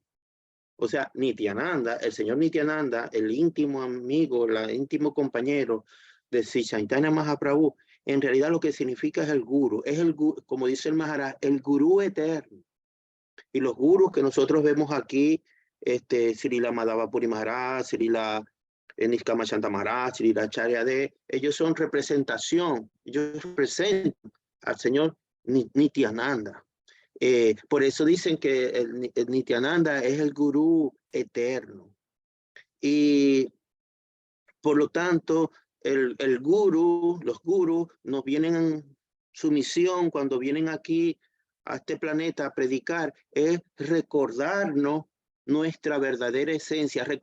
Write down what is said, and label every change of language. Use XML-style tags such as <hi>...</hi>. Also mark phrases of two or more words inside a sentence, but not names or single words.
<es>O sea, Nityananda, el señor Nityananda, el íntimo amigo, el íntimo compañero de Sri Chaitanya Mahaprabhu, en realidad lo que significa es el guru, como dice el Maharaj, el gurú eterno. Y los gurus que nosotros vemos aquí, Srila Madhava Puri Maharaj, Srila Niskamachanta Maharaj, Srila Charyade, ellos son representación, ellos representan al señor Nityananda. Por eso dicen que el Nityananda es el gurú eterno. Y por lo tanto, los gurus nos vienen en su misión cuando vienen aquí a este planeta a predicar, es recordarnos nuestra verdadera esencia,</es>